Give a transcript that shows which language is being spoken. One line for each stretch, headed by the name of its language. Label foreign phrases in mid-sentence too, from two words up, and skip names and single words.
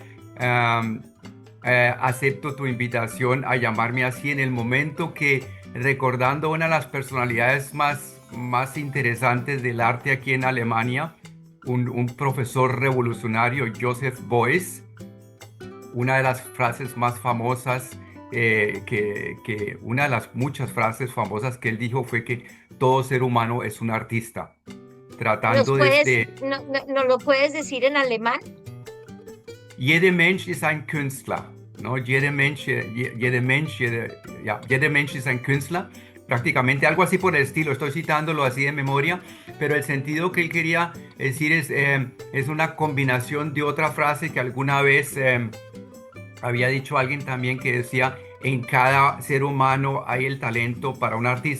Spanish: Acepto tu invitación a llamarme así en el momento que, recordando una de las personalidades más interesantes del arte aquí en Alemania, un profesor revolucionario, Joseph Beuys, una de las frases más famosas, una de las muchas frases famosas que él dijo fue que todo ser humano es un artista. Tratando ¿No lo puedes decir en alemán?
German: Jeder Mensch ist ein Künstler.
Spanish: ¿No?
German: Jeder Mensch ist ein Künstler.
Spanish: Prácticamente algo así por el estilo, estoy citándolo así de memoria, pero el sentido que él quería decir es una combinación de otra frase que alguna vez había dicho alguien también, que decía: en cada ser humano hay el talento para un artista.